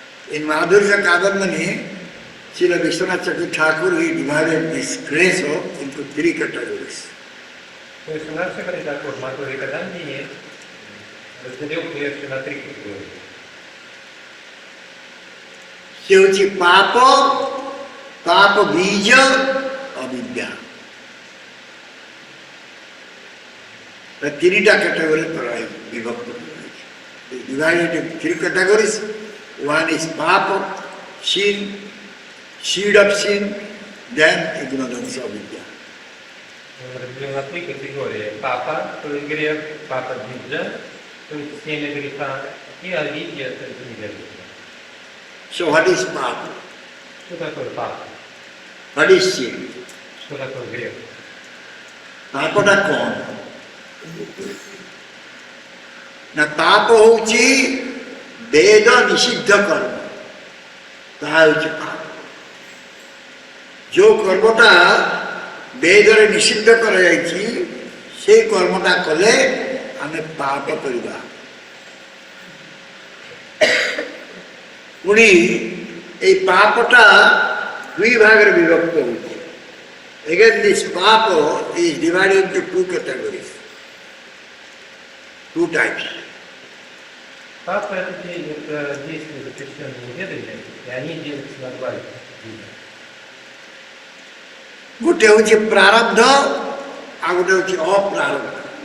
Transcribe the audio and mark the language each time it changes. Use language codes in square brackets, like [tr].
[en] In Madhurya Kadambini, Srila Vishwanath Chakravarti Thakur, he divided this grace into three categories. [ru] То есть у нас говорит такой, Мадхурья Кадамбини разделил клетки на три категории. [or] ସେ ହେଉଛି ପାପ, ପାପ ବୀଜ, ଅବିଦ୍ୟା। ତିନିଟା କ୍ୟାଟେଗୋରୀ ବିଭକ୍ତ କରାଯାଇଛି। [en] Divided into three categories. One is papa, sin, seed of sin, then ignorance of vidya. [ru] Он разделил на три категории. Папа, то есть грех, папа биджа, то есть семя греха, и авидья, то есть невежество. [en] So what is papa? [ru] Что такое папа? [en] What is sin? [ru] Что такое грех? [or] ପାପଟା କ'ଣ? ନା ପାପ ହେଉଛି ବେଦ ନିଷିଦ୍ଧ କର୍ମ, ତାହା ହେଉଛି ପାପ। ଯେଉଁ କର୍ମଟା ବେଦରେ ନିଷିଦ୍ଧ କରାଯାଇଛି ସେଇ କର୍ମଟା କଲେ ଆମେ ପାପ କରିବା। ପୁଣି ଏଇ ପାପଟା ଦୁଇ ଭାଗରେ ବିଭକ୍ତ ହେଉଛି। [en] Again, this papa is divided into two categories, two types. [ru] Папа это действия, запрещенные ведами, и они делятся на два вида. [or] ଗୋଟେ ହେଉଛି ପ୍ରାରବ୍ଧ ଆଉ ଗୋଟେ ହେଉଛି ଅପ୍ରାରବ୍ଧ।